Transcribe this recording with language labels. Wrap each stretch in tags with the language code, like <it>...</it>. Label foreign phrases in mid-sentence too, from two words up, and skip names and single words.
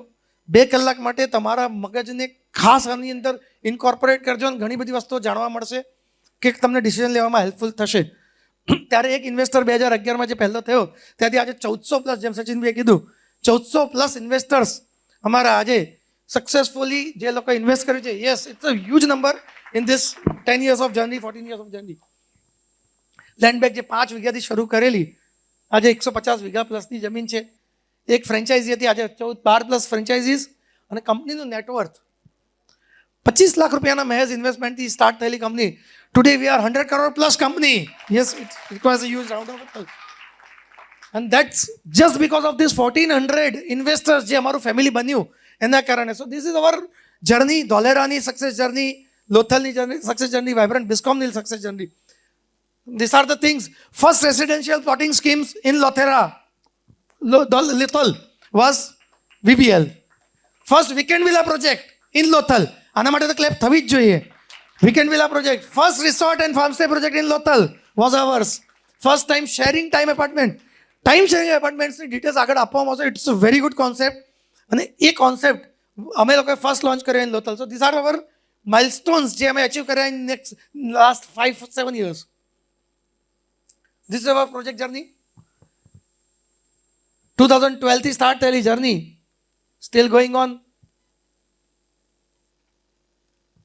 <gu>2 કલાક માટે તમારા મગજને ખાસ આની અંદર ઇન્કોર્પોરેટ કરજો, અને ઘણી બધી વસ્તુઓ જાણવા મળશે કે તમને ડિસિઝન લેવામાં હેલ્પફુલ થશે. ત્યારે એક ઇન્વેસ્ટર 2011માં જે પહેલો થયો, ત્યાંથી આજે 1400+, જેમ સચિનભાઈએ કીધું, 1400+ ઇન્વેસ્ટર્સ અમારા આજે સક્સેસફુલી જે લોકો ઇન્વેસ્ટ કર્યું છે.</gu> <en>Yes, it's a huge number in this 10 years of journey, 14 years of journey.</en> <gu>લેન્ડ બેંક જે 5 વીઘાથી શરૂ કરેલી, આજે 150 વીઘા પ્લસની જમીન છે. એક ફ્રેન્ચાઇઝી હતી, આજે 12+ ફ્રેન્ચાઇઝીસ, અને કંપનીનું નેટવર્થ 25 લાખ રૂપિયાના મહેજ ઇન્વેસ્ટમેન્ટથી સ્ટાર્ટ થયેલી કંપની.</gu> <en>Today we are 100 crore plus company. Yes, it requires a huge round of applause. And that's just because of this 1400 investors</en> <gu>જે અમારું ફેમિલી બન્યું એના કારણે.</gu> <en>So this is our journey, ધોલેરાની success journey, લોથલની success journey, વાઇબ્રન્ટ બિસ્કોમની success journey. These are the things. First residential plotting schemes in Lothera, Lothal was VBL. First weekend villa project in Lothal.</en> <gu>આના માટે તો ક્લેપ થવી જ જોઈએ.</gu> <en>Weekend villa project. First resort and farm stay project in Lothal was ours. First time sharing time apartment. time sharing</en> <gu>એપાર્ટમેન્ટ્સની ડિટેલ્સ આગળ આપવામાં આવશે.</gu> <en>it's a very good concept,</en> <gu>અને એ કોન્સેપ્ટ અમે લોકોએ</gu> <en>first launch</en> <gu>કર્યો ઇન લોથલ.</gu> <en>So these are our milestones</en> <gu>જે અમે અચીવ કર્યા</gu> <en>in last 5-7 years. This is our project journey.</en> <gu>2012થી સ્ટાર્ટ થયેલી જર્ની</gu> <en>still going on.</en>